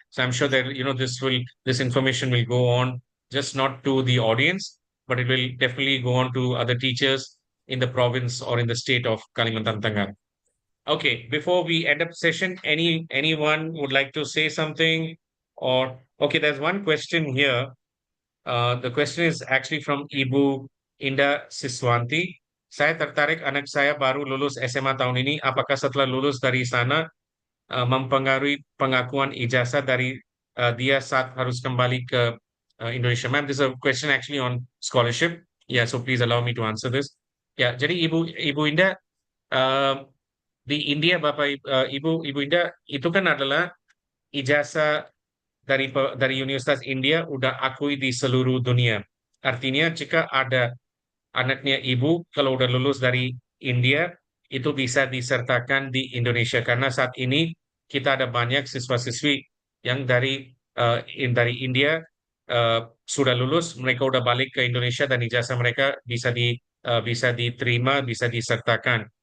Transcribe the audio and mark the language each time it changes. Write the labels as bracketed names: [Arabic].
[English] So I'm sure that this information will go on just not to the audience, but it will definitely go on to other teachers in the province or in the state of Kalimantan Tengah. Okay, before we end up session, anyone would like to say something? Or okay, there's one question here. The question is actually from Ibu Indah Siswanti. [Indonesian] Saya tertarik anak saya baru lulus SMA tahun ini. Apakah setelah lulus dari sana mempengaruhi pengakuan ijazah dari dia saat harus kembali ke Indonesia? [English] Ma'am, this is a question actually on scholarship. Yeah, so please allow me to answer this. [Indonesian] Ya, jadi Ibu Indah, uh, di India, Ibu Indah, itu kan adalah ijazah dari Universitas India udah akui di seluruh dunia. Artinya jika ada anaknya ibu kalau udah lulus dari India itu bisa disertakan di Indonesia karena saat ini kita ada banyak siswa-siswi yang dari India sudah lulus, mereka udah balik ke Indonesia dan ijazah mereka bisa diterima, bisa disertakan.